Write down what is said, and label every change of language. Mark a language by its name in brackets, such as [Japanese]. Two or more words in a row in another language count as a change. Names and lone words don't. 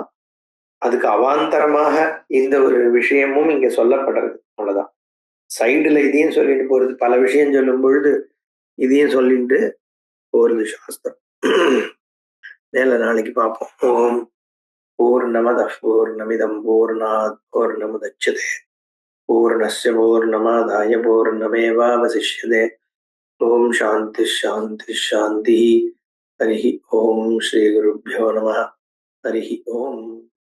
[Tamil] அதுக்கு அவாந்தரமாக இந்த ஒரு விஷயமும் இங்க சொல்லப்படுறது. அவ்வளவுதான். சைடுல இதையும் சொல்லிட்டு போறது, பல விஷயம் சொல்லும் பொழுது இதையும் சொல்லிட்டு போறது சாஸ்திரம். மேல நாளைக்கு பார்ப்போம். [Sanskrit] ॐ पूर्णमदः पूर्णमिदं पूर्णात् पूर्णमुदच्यते पूर्णस्य पूर्णमादाय पूर्णमेवावशिष्यते. ॐ शान्तिः शान्तिः शान्तिः. हरि ॐ श्री गुरुभ्यो नमः. हरि ॐ.